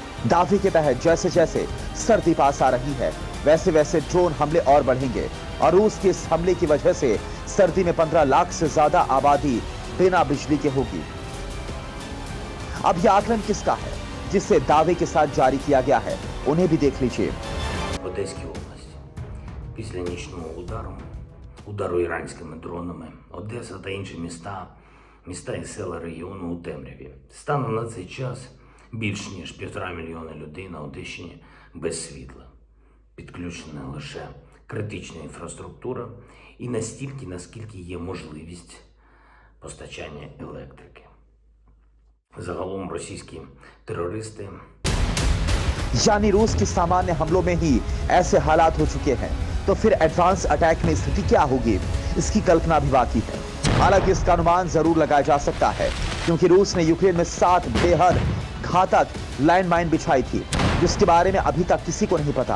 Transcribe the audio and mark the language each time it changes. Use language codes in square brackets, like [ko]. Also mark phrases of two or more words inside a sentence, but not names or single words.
[hi] दावे के तहत जैसे जैसे सर्दी पास आ रही है, वैसे वैसे ड्रोन हमले और बढ़ेंगे और रूस के इस हमले की वजह से सर्दी में 15 लाख से ज्यादा आबादी बिना बिजली के होगी। अब यह आकलन किसका है जिसे दावे के साथ जारी किया गया है, उन्हें भी देख लीजिए। [uk] Одеській області. Після нічного удару іранськими дронами, Одеса та інші міста і села регіону у темряві. Станом на цей час більш ніж 1,5 мільйона людей на Одещині без світла. Підключена лише критична інфраструктура і настільки, наскільки є можливість постачання електрики. Загалом російські терористи [hi] यानी रूस के सामान्य हमलों में ही ऐसे हालात हो चुके हैं, तो फिर [en] advance attack [hi] में स्थिति क्या होगी, इसकी कल्पना भी बाकी है। हालांकि इसका अनुमान जरूर लगाया जा सकता है, क्योंकि रूस ने यूक्रेन में 7 बेहद घातक लैंडमाइन बिछाई थी, जिसके बारे में अभी तक किसी को नहीं पता।